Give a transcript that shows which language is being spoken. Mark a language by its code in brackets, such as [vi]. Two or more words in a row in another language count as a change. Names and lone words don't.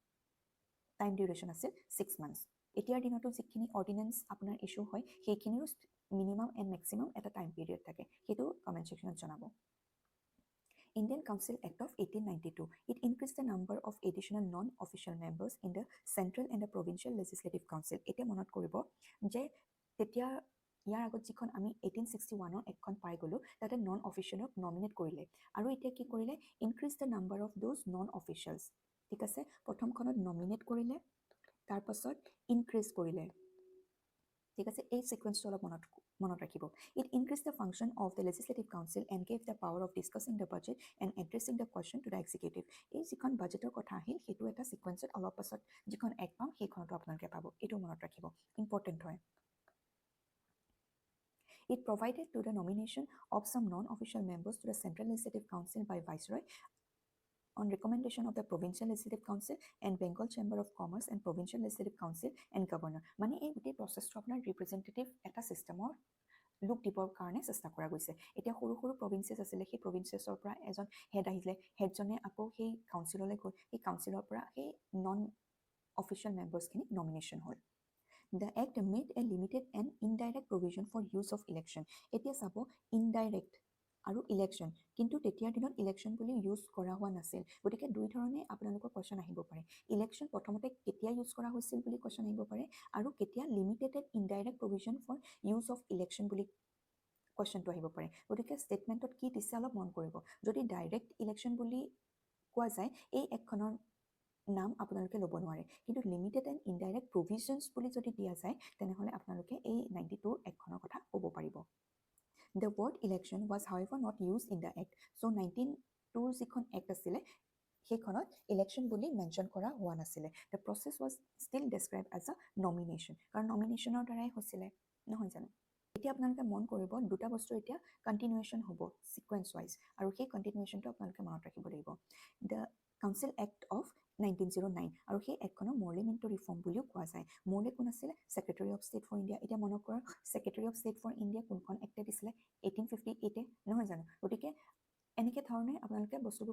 [en] time duration [as] আছিল 6 মান্থছ এতিয়াৰ দিনতো যিখিনি অৰ্ডিনেন্স আপোনাৰ ইছ্যু হয় সেইখিনিৰো [en] minimum and maximum [as] এটা [en] time period [as] থাকে সেইটো [en] comment section [as] জনাব Indian Council Act of 1892. [en] It increased the number of additional non-official members in the central and the provincial legislative council. [as] এতিয়া মনত কৰিব যে তেতিয়া ইয়াৰ আগত যিখন আমি 1861ৰ একখন পাই গ'লো তাতে [en] non official [as] নমিনেট কৰিলে আৰু এতিয়া কি কৰিলে [en] increase the number of those non officials [as] ঠিক আছে প্ৰথমখনত নমিনেট কৰিলে তাৰপাছত ইনক্ৰিজ কৰিলে ঠিক আছে এই সিকোয়েন্সটো অলপ মনত ৰাখিব [en] it increase the function of the legislative council and gave the power of discussing the budget and addressing the question to the executive [as] এই যিখন বাজেটৰ কথা আহিল সেইটো এটা সিকোয়েন্সত অলপ পাছত যিখন এক্ট পাম সেইখনতো আপোনালোকে পাব এইটো মনত ৰাখিব ইম্পৰ্টেণ্ট হয় [en] It provided to the nomination of some non-official members to the Central Legislative Council by Viceroy on recommendation of the Provincial Legislative Council and Bengal Chamber of Commerce and Provincial Legislative Council and Governor. [as] মানে এই গোটেই প্ৰচেছটো আপোনাৰ ৰিপ্ৰেজেণ্টেটিভ এটা চিষ্টেমৰ লুক দিবৰ কাৰণে চেষ্টা কৰা গৈছে এতিয়া সৰু সৰু প্ৰভিন্সেছ আছিলে সেই প্ৰভিন্সেছৰ পৰা এজন হেড আহিলে হেডজনে আকৌ সেই কাউন্সিললৈ গ'ল সেই কাউন্সিলৰ পৰা সেই [en] non official members [as] নমিনেশ্যন হ'ল [en] The Act made a limited and indirect provision for use of election. [as] এতিয়া চাব indirect আৰু ইলেকশ্যন কিন্তু তেতিয়াৰ দিনত ইলেকশ্যন বুলি ইউজ কৰা হোৱা নাছিল গতিকে দুই ধৰণে আপোনালোকৰ কোৱেশ্যন আহিব পাৰে ইলেকশ্যন প্ৰথমতে কেতিয়া ইউজ কৰা হৈছিল বুলি কোৱেশ্যন আহিব পাৰে আৰু কেতিয়া [en] limited and indirect provision for use of election [as] বুলি কোৱেশ্যনটো আহিব পাৰে গতিকে ষ্টেটমেণ্টত কি দিছে অলপ মন কৰিব যদি [en] direct election [as] বুলি কোৱা যায় এই একখনৰ নাম আপোনালোকে ল'ব নোৱাৰে কিন্তু [en] limited and indirect provisions [as] বুলি যদি দিয়া যায় তেনেহ'লে আপোনালোকে এই 92 একখনৰ কথা ক'ব পাৰিব [en] The word election was however not used in the act. [as] So 19-ৰ যিখন act আছিলে সেইখনত election বুলি মেনশ্যন কৰা হোৱা নাছিলে [en] The process was still described as a nomination [as] কাৰণ নমিনেশ্যনৰ দ্বাৰাই হৈছিলে নহয় জানো এতিয়া আপোনালোকে মন কৰিব দুটা বস্তু এতিয়া কণ্টিনিউৱেশ্যন হ'ব [en] sequence wise [as] আৰু সেই কণ্টিনিউৱেশ্যনটো আপোনালোকে মনত ৰাখিব লাগিব The Council Act of 1909 আৰু সেই একখনক মৰ্লিমেণ্টো ৰিফৰ্ম বুলিও কোৱা যায় মৰ্লে কোন আছিলে [en] secretary of state for India [as] এতিয়া মনত কৰক [en] secretary of state for India [as] কোনখন এক্টে দিছিলে 1858 নহয় জানো গতিকে এনেকৈ ধৰণে আপোনালোকে বস্তুবোৰ